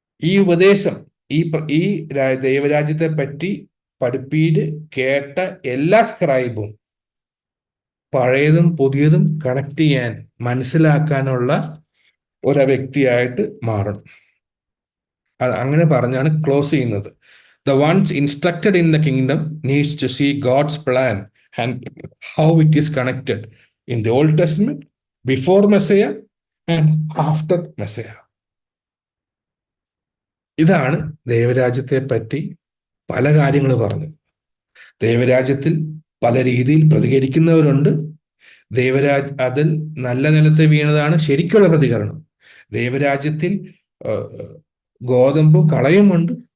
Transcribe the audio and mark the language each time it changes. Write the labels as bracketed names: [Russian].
[Malayalam] ഈ ഉപദേശം, ഈ ദൈവരാജ്യത്തെ പറ്റി പഠിപ്പീര് കേട്ട എല്ലാ സ്ക്രൈബും പഴയതും പുതിയതും കണക്ട് ചെയ്യാൻ, മനസ്സിലാക്കാനുള്ള ഒരു വ്യക്തിയായിട്ട് മാറണം. അങ്ങനെ പറഞ്ഞാണ് ക്ലോസ് ചെയ്യുന്നത്. [English] The ones instructed in the kingdom needs to see God's plan and how it is connected in the Old Testament, before Messiah and after Messiah. [Malayalam] ഇതാണ് ദൈവരാജ്യത്തെ പറ്റി പല കാര്യങ്ങൾ പറഞ്ഞത്. ദൈവരാജ്യത്തിൽ പല രീതിയിൽ പ്രതികരിക്കുന്നവരുണ്ട്. അതിൽ നല്ല നിലത്ത് വീണതാണ് ശരിക്കുള്ള പ്രതികരണം. ദൈവരാജ്യത്തിൽ ഗോതമ്പും കളയുമുണ്ട്.